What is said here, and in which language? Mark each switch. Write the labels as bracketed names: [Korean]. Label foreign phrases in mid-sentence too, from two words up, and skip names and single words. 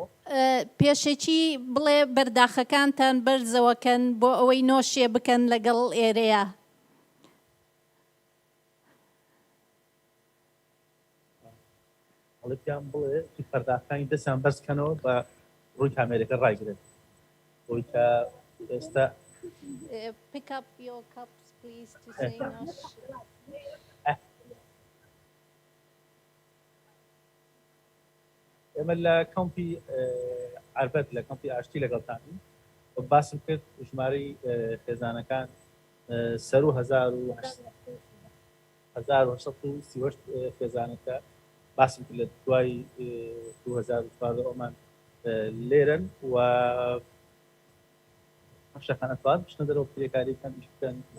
[Central Kurdish] پێشێکی بڵێ بەرداخەکانتان بەرزەوەکەن بۆ ئەوەی نۆشیێ بکەن لەگەڵ ئێرەیە هەڵێتیان بڵێ پەرداخەکانی دەستیان بەرزکەنەوە بە ڕووی کامێرەکە ڕایگرێت بۆی کە ئێستا [English] pick up your cups please to say nosh [Central Kurdish] ئێمە لە کەمپی عربەت لە کەمپی ئاشتی لەگەڵتانی باسم کرد ژمارەی خێزانەکان سەر و 1930 خێزانەکە باسم کرد لە دوای 2014 ئەومان لێرن و شەخانە توان بچنە دەرەوە پلێکاریەکان ئیش بکەن